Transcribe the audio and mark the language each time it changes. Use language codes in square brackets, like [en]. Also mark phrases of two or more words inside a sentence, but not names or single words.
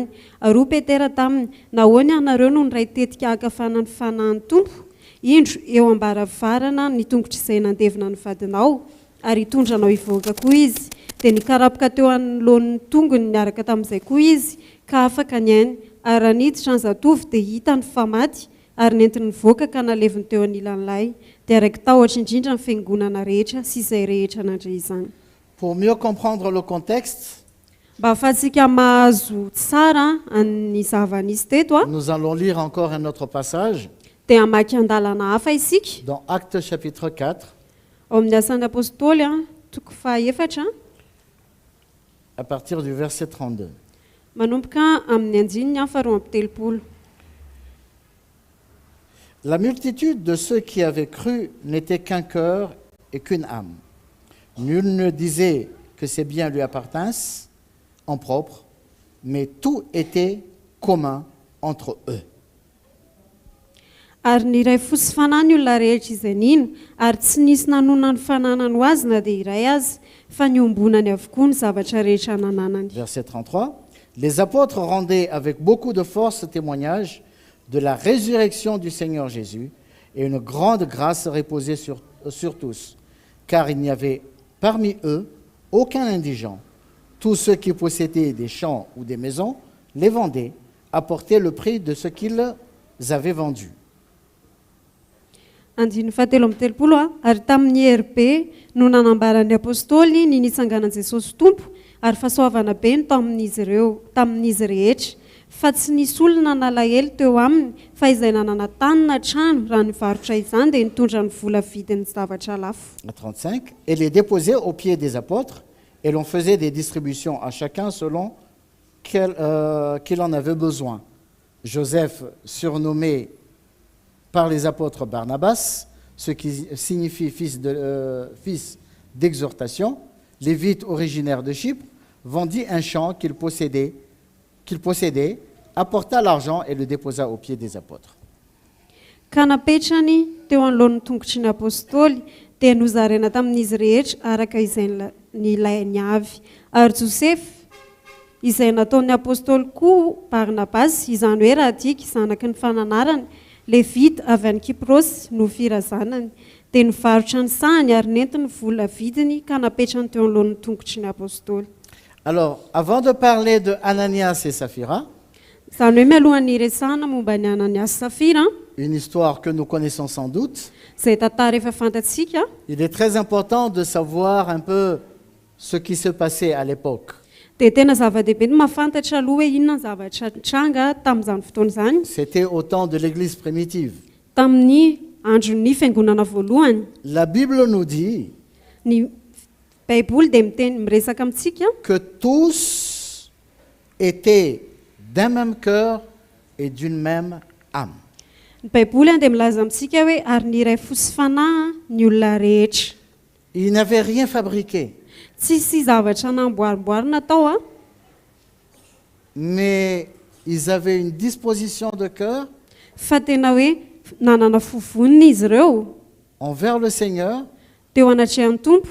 [mg] Ary Petera taminy nahoany ianareo no nyray tetika akafanany fanahin'ny tompo indro eo ambaravarana ny tongotra izay nandevina ny vadinao ary hitondranao hivoaka koa izy. Dia nikarapoka teo anoloan'ny tongony niaraka tamin'izay koa izy ka afaka ny ainy ary raniditra ny zatovy dia hita ny famaty ary nentiny nivoaka ka naleviny teo anilan'ilay dia raiky tahotra indrindra ny fiangonana rehetra sy izay rehetra nandre izany. [fr] Pour mieux comprendre le contexte, [mg] mba ahafahantsika mahazo tsara ny zava-nisy teto [fr] nous allons lire encore un autre passage [mg] dia hamaky andalana hafa isika [fr] dans Actes chapitre 4, [mg] ao amin'ny asan'ny apôstôly toko fahaefatra [fr] à partir du verset 32. [mg] manomboka amin'ny andininy faharoa amby telopolo. [fr] La multitude de ceux qui avaient cru n'était qu'un cœur et qu'une âme. Nul ne disait que ses biens lui appartinssent en propre, mais tout était commun entre eux. [mg] Ary niray fosy fanahy ny olona rehetra izay nino ary tsy nisy nanona ny fananany ho azy na dia iray azy fa niombonany avokoa ny zavatra rehetra nananany. [fr] Verset 33. Les apôtres rendaient avec beaucoup de force témoignage de la résurrection du Seigneur Jésus, et une grande grâce reposait sur tous, car il n'y avait parmi eux aucun indigent. Tous ceux qui possédaient des champs ou des maisons les vendaient, apportaient le prix de ce qu'ils avaient vendu. [mg] Andiny fahatelo amby telopolo ary tamin'ny hery be no nanambaran'ny apôstôly ny nitsanganan Jesosy tompo ary fahasoavana be no tamin'izy rehetra fa tsy nisy olona nalahelo teo aminy fa izay nanana tany na trano raha nivarotra izany dia nitondra ny vola vidin'ny zavatra lafo. 35. [fr] Et les déposait aux pieds des apôtres, et l'on faisait des distributions à chacun selon qu'il en avait besoin. Joseph, surnommé par les apôtres Barnabas, ce qui signifie fils d'exhortation, lévite originaire de Chypre, vendit un champ qu'il possédait, apporta l'argent et le déposa aux pieds des apôtres. [mg] Ka napetrany teo anoloan'ny tongotry ny apôstôly dia nozaraina tamin'izy rehetra araka izay nilainy avy. Ary Joseph izay nataon'ny apôstôly koa Barnabas, izany hoe raha tiaka zanaky ny fananarany, Levita avy any Kiprosy no firazanany, dia nivarotra ny sahany ary nentiny vola vidiny ka napetrany teo anoloan'ny tongotry ny apôstôly. [fr] Alors, avant de parler de Ananias et Saphira, [mg] Zany hoe mialohan'ny resahana momba ny Ananias sy Safira, [fr] une histoire que nous connaissons sans doute, [mg] izay tantara efa fantatsika, [fr] il est très important de savoir un peu ce qui se passait à l'époque. [mg] dia tena zava-dehibe ny mahafantatra aloha hoe inona ny zavatra nitranga tamin'izany fotoana izany, [fr] C'était au temps de l'Église primitive. [mg] tamin'ny andron'ny fiangonana voalohany. [fr] La Bible nous dit [mg] Ny Baiboly dia miresaka amintsika [fr] que tous étaient d'un même cœur et d'une même âme. [mg] ny Baiboly dia milaza amintsika hoe ary niray fosy fanahy ny olona rehetra. [fr] Ils n'avaient rien fabriqué, [mg] Tsisy zavatra namboarimboarina tao [fr] mais ils avaient une disposition de cœur [mg] fa tena hoe nanana fovonina izy ireo [fr] envers le Seigneur, [mg] teo anatrehan'ny tompo